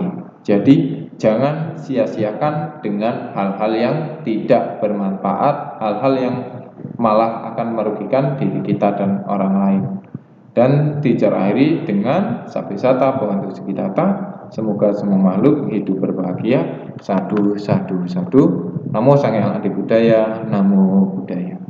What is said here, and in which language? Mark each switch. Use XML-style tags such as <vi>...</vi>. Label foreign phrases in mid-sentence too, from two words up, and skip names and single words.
<id>Jadi jangan sia-siakan dengan hal-hal yang tidak bermanfaat, hal-hal yang malah akan merugikan diri kita dan orang lain. Dan teacher akhiri dengan</id> <pi>Sabisata Bhavantu Sukhitata.</pi> <id>Semoga semua makhluk hidup berbahagia.</id> <pi>Sadu, sadu, sadu. Namo Sang Hyang Adi Budaya, Namo Buddhaya.</pi>